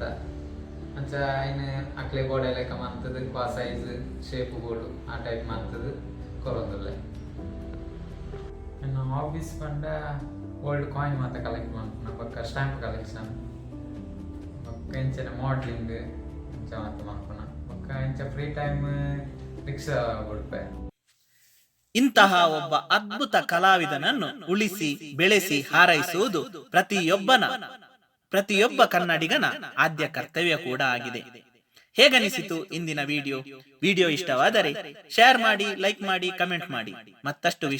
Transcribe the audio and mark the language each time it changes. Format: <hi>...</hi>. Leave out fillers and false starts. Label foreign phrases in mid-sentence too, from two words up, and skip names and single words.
<tcy>ಅಂಚ ಐನು ಅಕ್ಲೆ ಬೋರ್ಡ್ ಲೆಕ್ಕ ಮಾಡ್ತದೆ, ಬಾ</tcy> <en>size shape board</en> <tcy>ಆ ಟೈಪ್ ಮಾಡ್ತದೆ ಕೊರೊಂದುಲ್ಲೆ. ಇನ್ನು ಹಾಬೀಸ್ ಬಂಡ</tcy> <en>old coin</en> <tcy>ಮಾತ ಕಲೆಕ್ಟ್ ಮಾಡ್ಕೊಂಡು ಪಕ್ಕ</tcy> <en>stamp collection,</en> <tcy>ಪಕ್ಕ ಇಂಚನೆ ಮಾಡ್ಲಿಂಗ್ ಮಾತ ಮಾಡ್ಕೊಂಡು ಪಕ್ಕ ಇಂಚ</tcy> <en>free time</en> <tcy>ರಿಕ್ಷಾ ಕೊಡ್ಪೆ.</tcy> <kn>ಇಂತಹ ಒಬ್ಬ ಅದ್ಭುತ ಕಲಾವಿದನನ್ನು ಉಳಿಸಿ ಬೆಳೆಸಿ ಹಾರೈಸುವುದು ಪ್ರತಿಯೊಬ್ಬ ಕನ್ನಡಿಗನ ಆದ್ಯ ಕರ್ತವ್ಯ ಕೂಡ ಆಗಿದೆ. ಹೇಗನಿಸಿತು ಇಂದಿನ ವಿಡಿಯೋ ಇಷ್ಟವಾದರೆ ಶೇರ್ ಮಾಡಿ, ಲೈಕ್ ಮಾಡಿ, ಕಮೆಂಟ್ ಮಾಡಿ.</kn>